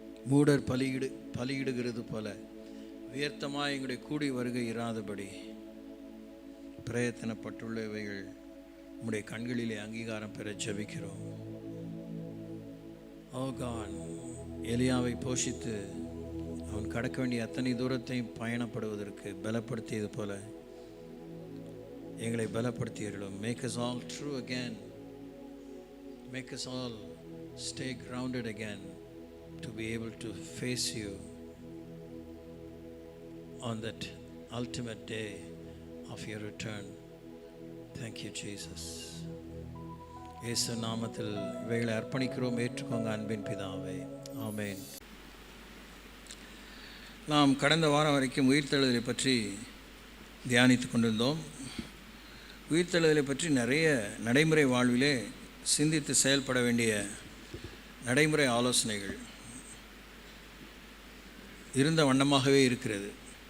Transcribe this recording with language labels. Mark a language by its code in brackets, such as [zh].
[ta] மூடர் பலியிடுகிறது போல வியர்த்தமாய் எங்களுடைய கூடி வருகை இராதபடி பிரயத்தனப்பட்டுள்ளவைகள் உம்முடைய கண்களிலே அங்கீகாரம் பெற ஜெபிக்கிறோம். ஓ காட், எலியாவை போஷித்து அவன் கடக்க வேண்டிய அத்தனை தூரத்தையும் பயணப்படுவதற்கு பலப்படுத்தியது போல எங்களை பலப்படுத்தியர்களும். [en] Make us all true again. Make us all stay grounded again to be able to face you on that ultimate day of your return. Thank you, Jesus. [ta] இயேசு நாமத்தில் இவைகளை அர்ப்பணிக்கிறோம். ஏற்றுக்கோங்க அன்பின் பிதாவே. ஆமென். நாம் கடந்த வாரம் வரைக்கும் உயிர்த்தெழுதலை பற்றி தியானித்து கொண்டிருந்தோம். உயிர்த்தெழுதலை பற்றி நிறைய நடைமுறை வாழ்விலே சிந்தித்து செயல்பட வேண்டிய நடைமுறை ஆலோசனைகள் இருந்த வண்ணமாகவே இருக்கிறது.